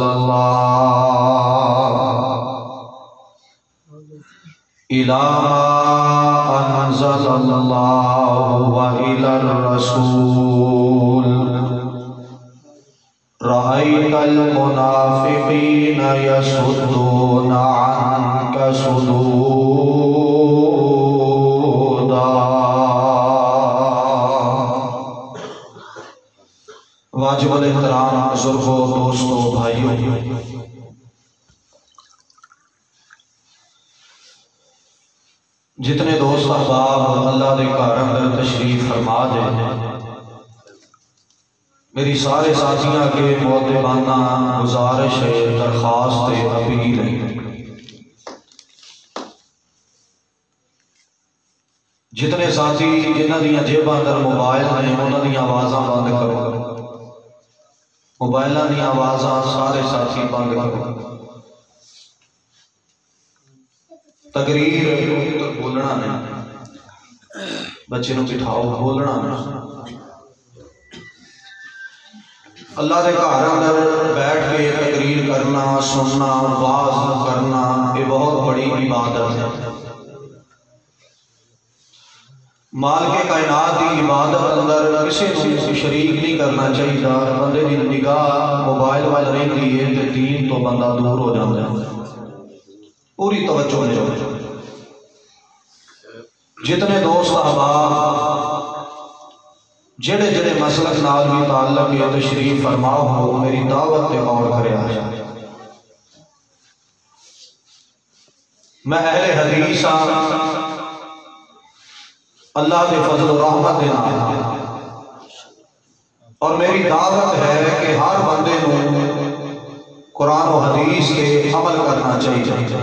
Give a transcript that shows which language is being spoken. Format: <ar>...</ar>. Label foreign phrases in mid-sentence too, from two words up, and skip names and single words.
<ar>اللَّهُ وَإِلَى الرَّسُولِ رَأَيْتَ الْمُنَافِقِينَ يَصُدُّونَ عَنكَ صُدُودًا.</ar> <pa>واجب الاحترام بزرگوں، دوستوں، بھائیوں، جتنے دوست احباب اللہ دے گھر اندر تشریف فرما دے، میری سارے ساتھیاں کے محترمانہ گزارش ہے، درخواست ہے، اپیل ہے، جتنے ساتھی جنہاں دیاں جیباں اندر موبائل ہیں انہاں دیاں آوازاں بند کرو، موبائلاں دیاں آوازاں سارے ساتھی بند کرو. تقریر بولنا نہیں، بچے نو بٹھاؤ، بولنا نہیں. اللہ دے گھر اندر بیٹھ کے تقریر کرنا، سننا، واعظ کرنا،</pa> <ur>یہ بہت بڑی عبادت ہے. مالک کائنات کی عبادت اندر کسی کو شریک نہیں کرنا چاہیے. بندے کی نگاہ موبائل وال رہتی ہے تو دین تو بندہ دور ہو جاتا ہے.</ur> <pa>پوری توجہ لے. جتنے دوست احباب جڑے جڑے مسلک نال بھی تعلق ہے تشریف فرما ہو، میری دعوت تے غور کریا. میں اہل حدیث ہاں،</pa> <ur>اللہ کے فضل و رحمت</ur> <pa>دے نال، اور میری دعوت ہے کہ ہر بندے نو قرآن و حدیث کے عمل کرنا چاہیے.</pa>